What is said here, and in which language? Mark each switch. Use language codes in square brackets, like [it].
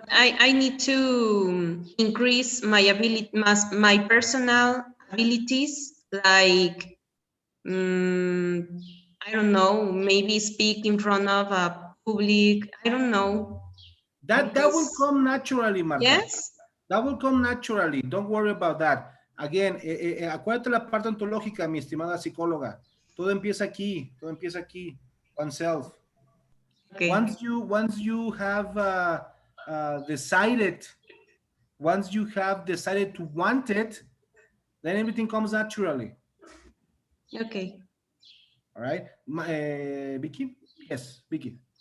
[en] I need to increase my ability, my personal abilities, like I don't know, maybe speak in front of a public. I don't know. That will come naturally, Marta. Yes. That will come naturally. Don't worry about that. Again, [es] acuérdate la parte ontológica, mi estimada psicóloga. Todo empieza aquí. Todo empieza aquí. [en] Oneself. Okay. Once you have decided, once you have decided to want it, then everything comes naturally. Okay. All right. Vicky? Yes, Vicky.